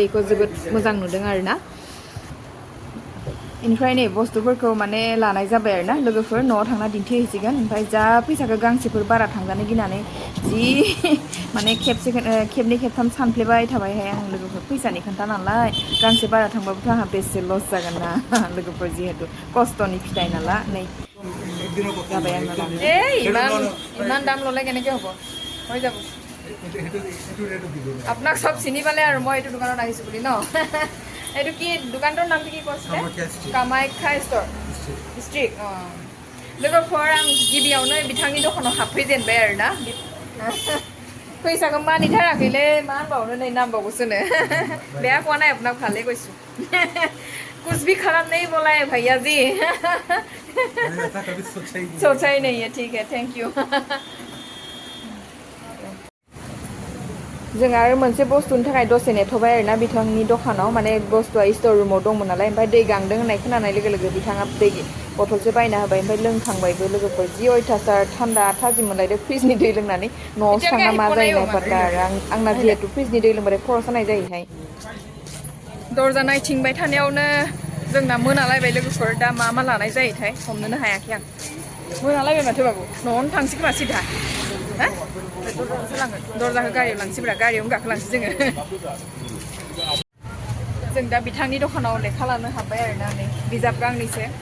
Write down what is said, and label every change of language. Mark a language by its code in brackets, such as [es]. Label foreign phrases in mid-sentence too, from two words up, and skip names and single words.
[brx] बेखौ जोबोद मोजां नुदों आरोना इनिफ्राय नै बुस्थुफोरखौ माने लानाय जाबाय आरोना लोगोफोर न'आव थांना दिन्थिहैसिगोन ओमफ्राय जा फैसाखौ गांसेफोर बारा थांजानो गिनानै जि माने खेबनै खेबथाम सानफ्लेबाय थाबायहाय आं लोगोफोर फैसानि खोन्था नालाय गांसे बारा थांबाबोथ' आंहा बेसे लस जागोन ना लोगोफोर जिहेतु खस्थ'नि फिथाइ नालाय नै जाबाय आंना [as] ইমান দাম ল'লে কেনেকৈ হ'ব হৈ যাব আপোনাক চব চিনি পালে আৰু মই এইটো দোকানত আহিছোঁ বুলি ন এইটো কি দোকানটোৰ নামটো কি কৈছিলে কামাখ্যা ষ্ট'ৰ ষ্ট্ৰিট অঁ [brx] लोगोफोर आं गिबियावनो बिथांनि दखानाव हाबफैजेनबाय आरोना फैसाखौ मानिथाराखैलै मा होनबावनो नै नांबावगौसोनो बेया [as] कोৱা নাই আপোনাক ভালেই কৈছোঁ [hi] कुछ भी खराब नहीं बोला है भैया जी सोचा ही नहीं है ठीक है [en] thank you [brx] जों आरो मोनसे बुस्थुनि थाखाय दसे नेथ'बाय आरोना बिथांनि दखानाव माने बुस्थुआ स्ट'र रुमाव दंमोन नालाय ओमफ्राय दै गांदों होननाय खोनानाय लोगो लोगो बिथाङा दै बथलसो बायना होबाय ओमफ्राय लोंखांबायबो लोगोफोर जि अयथासार थान्दा थाजिम मोनलायदों फ्रिजनि दै लोंनानै न'आवसो थांना मा जायो नायफाता आरो आंना जिहेतु फ्रिजनि दै लोंबाथाय खर' सानाय जायोहाय दरजा नायथिंबाय थानायावनो जोंना मोनालायबाय लोगोफोर दा मा लानाय जायोथाय हमनोनो हायाखै आं मोनालायबाय माथो बाबु न'आवनो थांसै खोमा सिधा हा दरजाखौ गारियाव लांसैब्रा गारियावनो गाखोलांसै जोङो जों दा बिथांनि दखानाव लेखा लानो हाबबाय आरोना नै बिजाब गांनैसो